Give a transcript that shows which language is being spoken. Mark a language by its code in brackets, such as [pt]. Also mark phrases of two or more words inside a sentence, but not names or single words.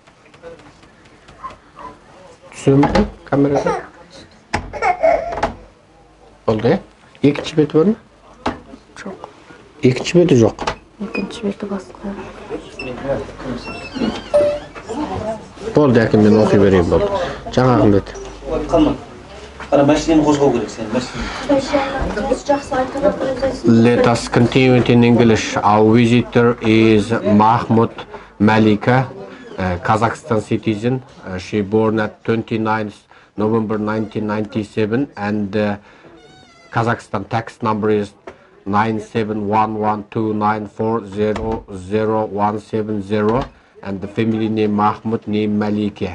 [kk] Түсірме камерада? [tr] Oldu ya? [kk] Екінші беті бар ма? Жоқ. Екінші беті жоқ. Екінші беті басқа. Болды, әкім мен оқи берейін болды. Жаңағын беті. [en] Let us continue it in English. Our visitor is Mahmut Malika, Kazakhstan citizen. She born at 29th November 1997 and Kazakhstan tax number is 9711294000170 and the family name Mahmut, name Malike.